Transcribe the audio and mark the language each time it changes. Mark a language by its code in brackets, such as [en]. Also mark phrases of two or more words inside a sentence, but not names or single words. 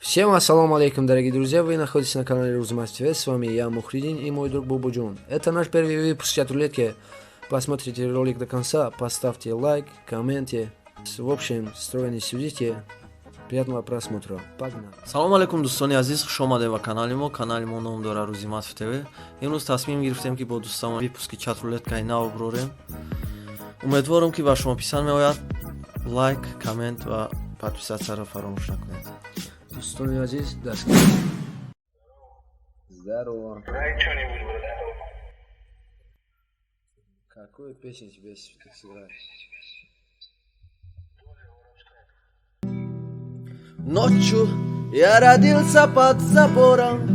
[ru] Всем [ar] السلام عليكم, [ru] дорогие друзья, вы находитесь на канале Рузмас ТВ, с вами я, Мухридин, и мой друг Бубуджун. Это наш первый выпуск чат-рулетки. Посмотрите ролик до конца, поставьте лайк, комменте. В общем, стройно судите. Приятного просмотра. Погнали. [tg] салом алейкум дӯстони азиз, хуш омадед ба канали мо. Канали мо ном дора Рузи Масъ ТВ. имрӯз тасмим гирифтем ки бо дӯстон випуски чат-рулеткаи нав бурорем. умедворам ки ба шумо писанд меояд. Лайк, коммент ва подписатсияро фаромӯш накунед. Дӯстони азиз, даст. [ru] Здорово. Какую песню тебе сыграть? Ночью я родился под забором.